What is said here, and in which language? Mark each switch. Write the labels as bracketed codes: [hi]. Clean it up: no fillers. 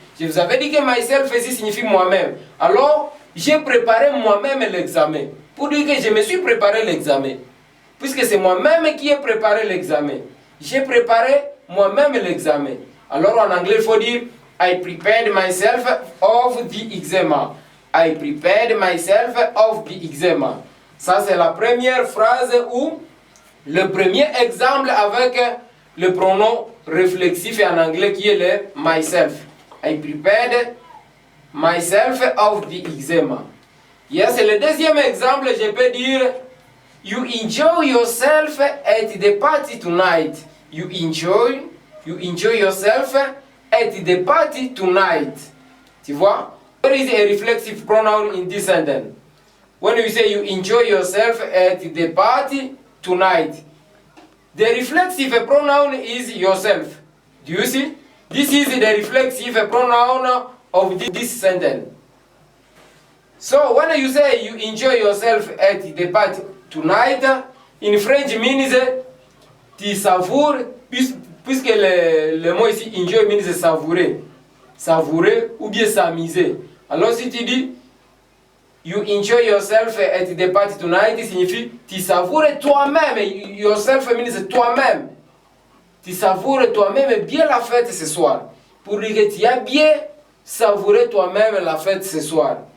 [fr] Je vous avais dit que myself ici signifie moi-même. Alors, j'ai préparé moi-même l'examen. Pour dire que je me suis préparé l'examen. Puisque c'est moi-même qui ai préparé l'examen. J'ai préparé moi-même l'examen. Alors en anglais, il faut dire [en] I prepared myself of the exam. I prepared myself of the exam. [fr] Ça, c'est la première phrase ou le premier exemple avec le pronom réflexif en anglais qui est le myself. [en] I prepared myself of the exam. Yes, [fr] le deuxième exemple, je peux dire [en] you enjoy yourself at the party tonight. You enjoy yourself at the party tonight. [fr] Tu vois? [en] What is a reflexive pronoun in this sentence? When you say you enjoy yourself at the party tonight, the reflexive pronoun is yourself. Do you see? This is the reflexive pronoun of this sentence. So when you say you enjoy yourself at the party tonight, in French means [fr] tu savoures, puisque le mot ici [en] enjoy means savourer. [fr] Savourer ou bien s'amuser. Alors si tu dis [en] you enjoy yourself at the party tonight, [fr] signifie tu savoures toi-même. [en] Yourself means [fr] toi-même. Tu savoures toi-même bien la fête ce soir. Pour dire que tu as bien savouré toi-même la fête ce soir.